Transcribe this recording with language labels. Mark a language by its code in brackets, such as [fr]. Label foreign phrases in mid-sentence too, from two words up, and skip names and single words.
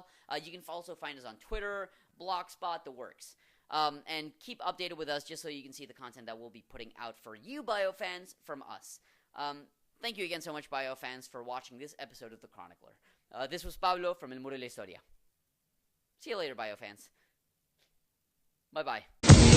[en] You can also find us on Twitter, Blogspot, the works. And keep updated with us just so you can see the content that we'll be putting out for you, Bio fans, from us. Thank you again so much, Bio fans, for watching this episode of The Chronicler. This was Pablo from El Muro y la Historia. See you later, Bio fans. Bye-bye.